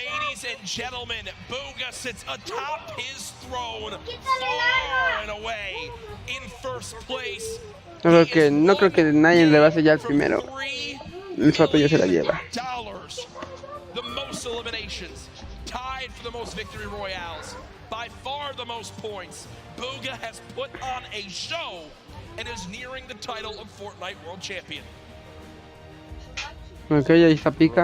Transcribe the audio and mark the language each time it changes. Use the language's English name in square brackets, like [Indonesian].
[English] Ladies and gentlemen, Booga sits atop his throne, far and away, in first place. [Spanish] No creo que nadie le va a sellar primero. El Fato ya se la lleva. [English] The most eliminations, tied for the most victory royales, by far the most points. Booga has put on a show and is nearing the title of Fortnite World Champion. [Spanish] Okay, ahí está Pika.